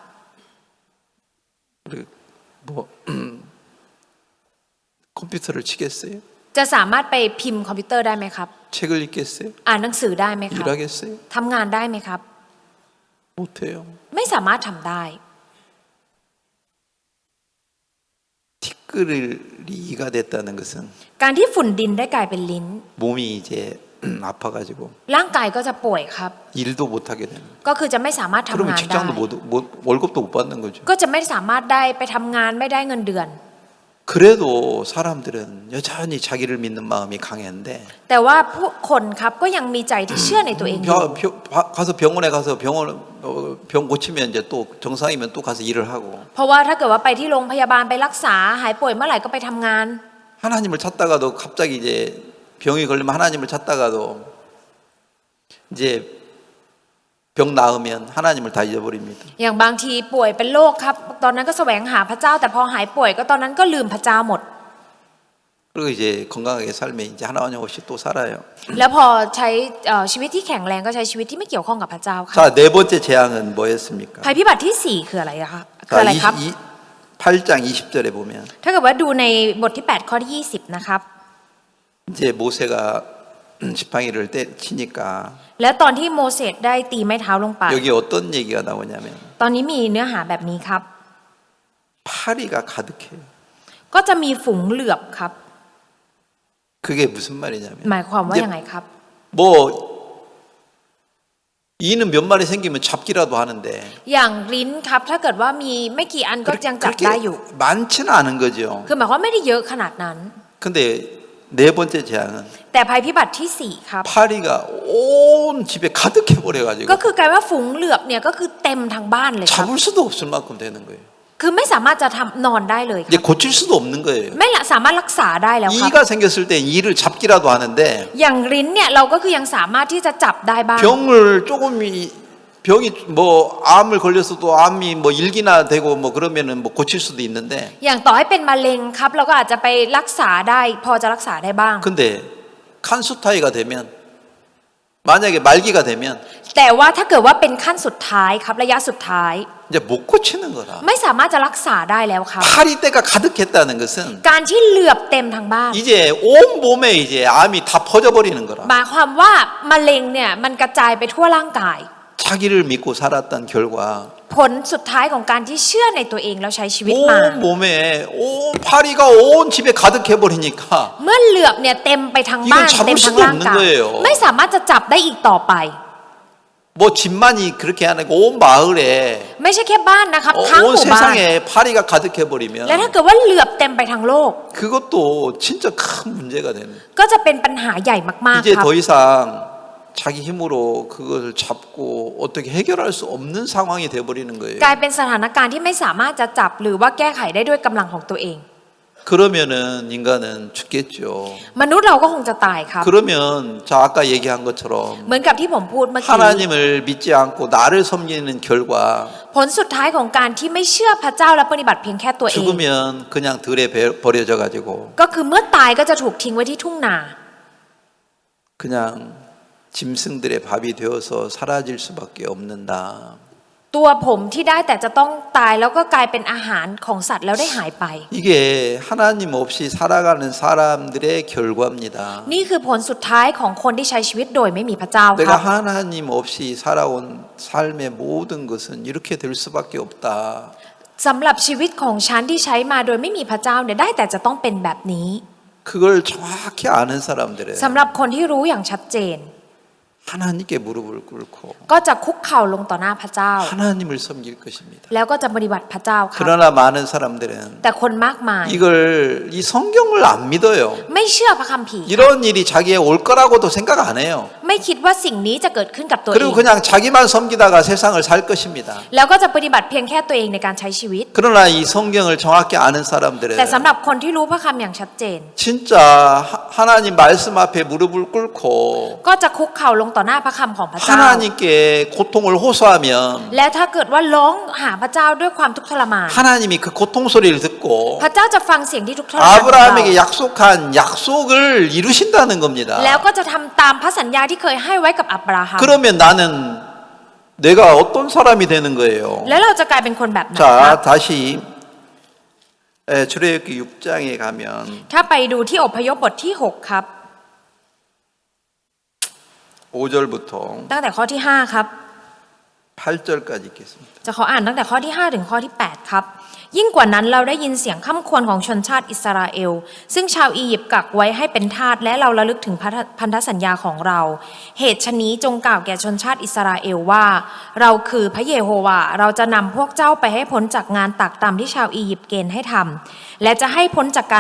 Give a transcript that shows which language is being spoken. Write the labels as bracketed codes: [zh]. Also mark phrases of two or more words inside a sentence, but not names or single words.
[ko] 우리 뭐 컴퓨터를 치겠어요? [th] จะสามารถไปพิมพ์คอมพิวเตอร์ได้ไหมครับ [ko] 책을 읽겠어요? [th] อ่านหนังสือได้ไหมครับ [ko] 일하겠어요? [th] ทำงานได้ไหมครับ [ko] 못해요. [th] ไม่สามารถทำได้ [ko] 티끌이 이가 됐다는 것은 [th] การที่ฝุ่นดินได้กลายเป็นลิ้น [ko] 몸이 이제 아파가지고 [th] ร่างกายก็จะป่วยครับ [ko] 일도 못하게 되는. [th] ก็คือจะไม่สามารถทำ [ko] 그러면 [th] งานได้ [ko] 직장도 월급도 못 받는 거죠. [th] ก็จะไม่สามารถได้ไปทำงานไม่ได้เงินเดือน [ko] 그래도 사람들은 여전히 자기를 믿는 마음이 강했는데 [th] แต่ว่าผู้คนครับก็ยังมีใจที่เชื่อในตัวเองอยู่ [ko] 가서 병원에 가서 병 고치면 이제 또 정상이면 또 가서 일을 하고 [th] เพราะว่าถ้าเกิดว่าไปที่โรงพยาบาลไปรักษาหายป่วยเมื่อไหร่ก็ไปทำงาน [ko] 하나님을 찾다가도 갑자기 이제 병이 걸리면 하나님을 찾다가도 이제 병 나으면 하나님을 다 잊어버립니다. [th] อย่างบางทีป่วยเป็นโรคครับตอนนั้นก็แสวงหาพระเจ้าแต่พอหายป่วยก็ตอนนั้นก็ลืมพระเจ้าหมด [ko] 그리고 이제 건강하게 살면 이제 하나님 없이 또 살아요. [th] แล้วพอใช้ชีวิตที่แข็งแรงก็ใช้ชีวิตที่ไม่เกี่ยวข้องกับพระเจ้าค่ะ [ko] 자, 네 번째 재앙은 뭐였습니까? [th] ภัยพิบัติที่ 4 คืออะไรอะคะคืออะไรครับ [ko] 8장 20절에 보면 [th] ถ้าเกิดว่าดูในบทที่ 8 ข้อที่ 20 นะครับ [ko] 이제 모세가 지팡이를 치니까 [th] แล้วตอนที่โมเสสได้ตีไม้เท้าลงไป [ko] 여기 어떤 얘기가 나오냐면 [th] ตอนนี้มีเนื้อหาแบบนี้ครับ [ko] 파리가 가득해요. [th] ก็จะมีฝูงเหลือบครับ [ko] 그게 무슨 말이냐면 [th] หมายความว่ายังไงครับ [ko] 뭐 이는 몇 마리 생기면 잡기라도 하는데 [th] อย่างลิ้นครับถ้าเกิดว่ามีไม่กี่อันก็ยังจับได้อยู่ [ko] 많지는 않은 거죠. [th] คือหมายความว่าไม่ได้เยอะขนาดนั้น [ko] 근데 네 번째 재앙은 [th] แต่ภัยพิบัติที่ 4 ครับ [ko] 파리가 온 집에 가득해 버려가지고 [th] ก็คือกลายว่าฝูงเหลือบเนี่ยก็คือเต็มทั้งบ้านเลยครับ [ko] 잡을 수도 없을 만큼 되는 거예요. [th] คือไม่สามารถจะนอนได้เลยค [ko] 이제 [th] รับ [ko] 고칠 수도 없는 거예요. [th] ไม่สามารถรักษาได้แล้วครับ [ko] 이가 생겼을 때 이를 잡기라도 하는데 [th] อย่างลิ้นเนี่ยเราก็คือยังสามารถที่จะจับได้บ้าง [ko] 병을 조금이 병이 뭐 암을 걸렸어도 암이 뭐 일기나 되고 뭐 그러면은 뭐 고칠 수도 있는데 [th] อย่างต่อให้เป็นมะเร็งครับเราก็อาจจะไปรักษาได้พอจะรักษาได้บ้าง [ko] 근데 칸수타이가 되면 만약에 말기가 되면 [th] แต่ว่าถ้าเกิดว่าเป็นขั้นสุดท้ายครับระยะสุดท้าย [ko] 이제 못 고치는 거라. [th] ไม่สามารถจะรักษาได้แล้วครับ [ko] 파리때가 가득했다는 것은 [th] การที่เหลือบเต็มทั้งบ้าน [ko] 이제 온 몸에 이제 암이 다 퍼져버리는 거라. [th] หมายความว่ามะเร็งเนี่ยมันกระจายไปทั่วร่างกาย [ko] 자기를 믿고 살았던 결과 [th] ผลสุดท้ายของการที่เชื่อในตัวเองแล้วใช้ชีวิตมา [ko] 온 몸에 온 파리가 온 집에 가득해 버리니까 [th] เมื่อเหลือบเนี่ยเต็มไปทั้งบ้าน [ko] 이건 잡을 [th] เต็มทั้ง [ko] 수도 [th] ร่างกาย [ko] 없는 거예요. [th] ไม่สามารถจะจับได้อีกต่อไป [ko] 뭐 집만이 그렇게 아니고 온 마을에 [th] ไม่ใช่แค่บ้านนะครับทั้งห [ko] 온 [th] มู่บ้าน [ko] 세상에 파리가 가득해 버리면 [th] และถ้าเกิดว่าเหลือบเต็มไปทั้งโลก [ko] 그것도 진짜 큰 문제가 되는. [th] ก็จะเป็นปัญหาใหญ่มาก [ko] 이제 [th] ๆครับ [ko] 더 이상 자기 힘으로 그걸 잡고 어떻게 해결할 수 없는 상황이 돼 버리는 거예요. [th] กลายเป็นสถานการณ์ที่ไม่สามารถจะจับหรือว่าแก้ไขได้ด้วยกำลังของตัวเอง [ko] 그러면은 인간은 죽겠죠. [th] มนุษย์เราก็คงจะตายครับ [ko] 그러면 자 아까 얘기한 것처럼 [th] เหมือนกับที่ผมพูดเมื่อกี้ [ko] 하나님을 믿지 않고 나를 섬기는 결과 [th] ผลสุดท้ายของการที่ไม่เชื่อพระเจ้าและปฏิบัติเพียงแค่ตัวเอง [ko] 죽으면 그냥 들에 버려져 가지고 [th] ก็คือเมื่อตายก็จะถูกทิ้งไว้ที่ทุ่งนา [ko] 그냥 짐승들의 밥이 되어서 사라질 수밖에 없는다. [th] ตัวผมที่ได้แต่จะต้องตายแล้วก็กลายเป็นอาหารของสัตว์แล้วได้หายไป [ko] 이게 하나님 없이 살아가는 사람들의 결과입니다. [th] นี่คือผลสุดท้ายของคนที่ใช้ชีวิตโดยไม่มีพระเจ้าค [ko] 내가 [th] รับ [ko] 하나님 없이 살아온 삶의 모든 것은 이렇게 될 수밖에 없다. [th] สำหรับชีวิตของฉันที่ใช้มาโดยไม่มีพระเจ้าเนี่ยได้แต่จะต้องเป็นแบบนี้ [ko] 그걸 정확히 아는 사람들은 [th] สำหรับคนที่รู้อย่างชัดเจน [ko] 하나님께 무릎을 꿇고 [th] ก็จะคุกเข่าลงต่อหน้าพระเจ้า [ko] 하나님을 섬길 것입니다. [th] แล้วก็จะปฏิบัติพระเจ้าครับ [ko] 그러나 많은 사람들은 [th] แต่คนมากมาย [ko] 이걸 이 성경을 안 믿어요. [th] ไม่เชื่อพระคัมภีร์ [ko] 이런 일이 자기에 올 거라고도 생각 안 해요. [th] ไม่คิดว่าสิ่งนี้จะเกิดขึ้นกับตัวเอ [ko] 그리고 [th] ง [ko] 그냥 자기만 섬기다가 세상을 살 것입니다. [th] แล้วก็จะปฏิบัติเพียงแค่ตัวเองในการใช้ชีวิต [ko] 그러나 이 성경을 정확히 아는 사람들은 [th] แต่สำหรับคนที่รู้พระคำอย่างชัดเจน [ko] 진짜 하나님 말씀 앞에 무릎을 꿇고 [th] ก็จะคุกเข่าลงต่อหน้าพระคำของพระเจ้า [ko] 하나님께 고통을 호소하면 [th] และถ้าเกิดว่าร้องหาพระเจ้าด้วยความทุกข์ทรมาน [ko] 하나님이 그 고통 소리를 듣고 [th] พระเจ้าจะฟังเสียงที่ทุกข์ทรมานของเรา [ko] 아브라함에게 약속한 약속을 이루신다는 겁니다. [th] แล้วก็จะทำตามพระสัญญาที่เคยให้ไว้กับอับราฮัม [ko] 그러면 나는 내가 어떤 사람이 되는 거예요? [th] แล้วเราจะกลายเป็นคนแบบไหนครับ [ko] 자, 다시 출애굽기 6장에 가면 [th] ถ้าไปดูที่อพยพบทที่ 6 ครับ [ko] 5절부터 [th] ตั้งแต่ข้อที่ 5 ครับ [ko] 8절까지 읽겠습니다. [th] จะขออ่านตั้งแต่ข้อที่ 5 ถึงข้อที่ 8 ครับ ยิ่งกว่านั้นเราได้ยินเสียงค่ำควรของชนชาติอิสราเอลซึ่งชาวอียิปต์กักไว้ให้เป็นทาสและเราระลึกถึงพันธสัญญาของเรา เหตุฉะ นี้จงกล่าวแก่ชนชาติอิสราเอลว่า เราคือพระเยโฮวาเราจะนำพวกเจ้าไปให้พ้นจากงานตักตำที่ชาวอียิปต์เกณฑ์ให้ทำและจะให้พ้นจากการ